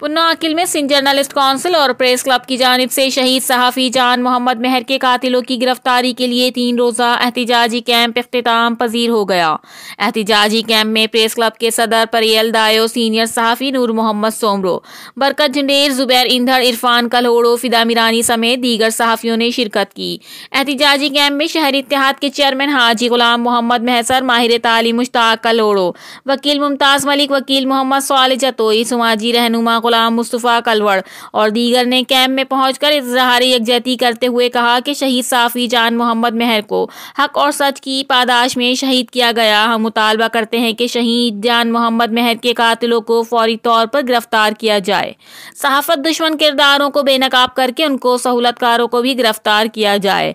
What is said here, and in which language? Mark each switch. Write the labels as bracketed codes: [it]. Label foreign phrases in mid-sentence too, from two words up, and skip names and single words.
[ur] ماکل میں سندھ جرنلسٹ کونسل اور پریس کلب کی جانب سے شہید صحافی جان محمد مہر کے قاتلوں کی گرفتاری کے لیے 3 روزہ احتجاجی کیمپ اختتام پذیر ہو گیا. احتجاجی کیمپ میں پریس کلب کے صدر پریل دایو، سینئر صحافی نور محمد سومرو، برکت جھنڈیر، زبیر انڈھڑ، عرفان کلہوڑو، فدا میرانی سمیت دیگر صحافیوں نے شرکت کی. احتجاجی کیمپ میں شہری اتحاد کے چیئرمین حاجی غلام محمد محسر، ماہر تعلیم مشتاق کلہوڑو، وکیل ممتاز ملک، وکیل محمد صالح جتوئی، سماجی رہنما غلام مصطفیٰ کلوڑ اور دیگر نے کیمپ میں پہنچ کر اظہار یکجہتی کرتے ہوئے کہا کہ شہید صحافی جان محمد مہر کو حق اور سچ کی پاداش میں شہید کیا گیا. ہم مطالبہ کرتے ہیں کہ شہید جان محمد مہر کے قاتلوں کو فوری طور پر گرفتار کیا جائے. صحافت دشمن کرداروں کو بے نقاب کر کے ان کو سہولت کاروں کو بھی گرفتار کیا جائے.